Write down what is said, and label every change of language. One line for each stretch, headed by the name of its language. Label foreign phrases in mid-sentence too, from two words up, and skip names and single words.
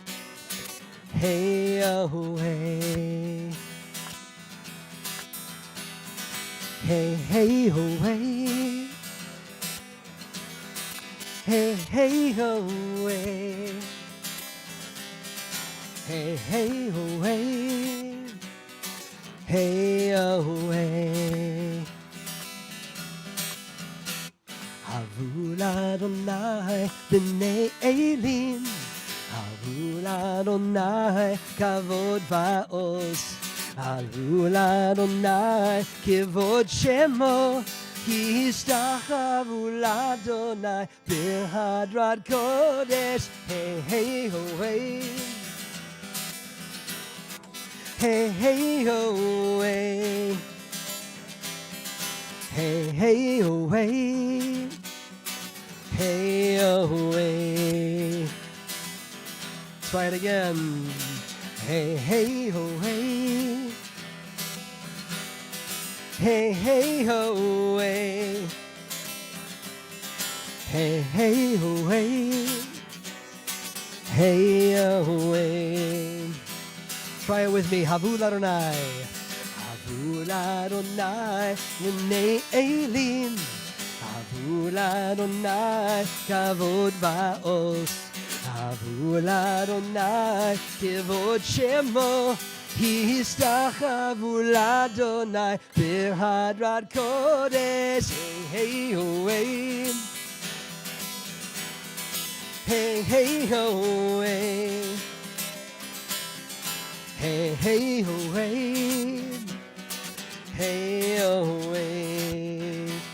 Hebrew: Hey, oh, hey. Hey, hey, ho, hey. Hey, hey, ho, hey. Hey, hey, ho, hey. Hey, oh, hey. הבו לה' בני אלים. הבו לה' כבוד ועוז. הבו לה' כבוד שמו. השתחוו לה' בהדרת קודש. Hey, hey, ho, hey. Hey, hey, ho, hey. Hey, hey, ho, hey. Hey, oh, hey.
English: Try it again. Hey, hey, ho, hey. Hey, hey, ho, hey. Hey, hey, ho, hey. Hey, oh, hey. Try it with me.
Hebrew: הבו לה'. הבו לה' בני אלים. הבו לה' כבוד ועוז. הבו לה' כבוד שמו. השתחוו לה' בהדרת קודש. Hey, hey, ho, hey. Hey, hey, ho, hey. Hey, hey, ho, hey. Hey, oh, hey.